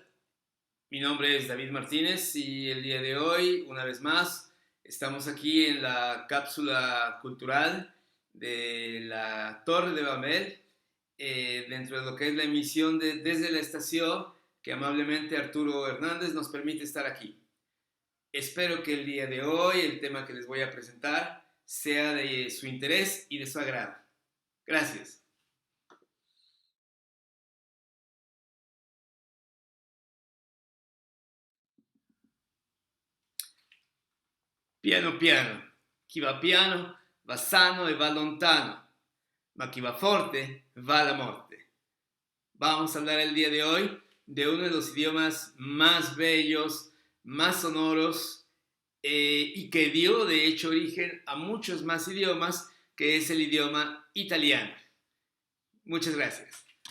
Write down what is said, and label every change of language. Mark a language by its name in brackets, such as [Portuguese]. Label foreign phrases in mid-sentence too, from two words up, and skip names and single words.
[Spanish] Mi nombre es David Martínez y el día de hoy, una vez más, estamos aquí en la cápsula cultural de la Torre de Babel, dentro de lo que es la emisión de Desde la Estación, que amablemente Arturo Hernández nos permite estar aquí. Espero que el día de hoy el tema que les voy a presentar sea de su interés y de su agrado. Gracias. [Italian] Piano piano, chi va piano va sano e va lontano, ma chi va forte va alla morte. [Spanish] Vamos a hablar el día de hoy de uno de los idiomas más bellos, más sonoros y que dio de hecho origen a muchos más idiomas, que es el idioma italiano. Muchas gracias.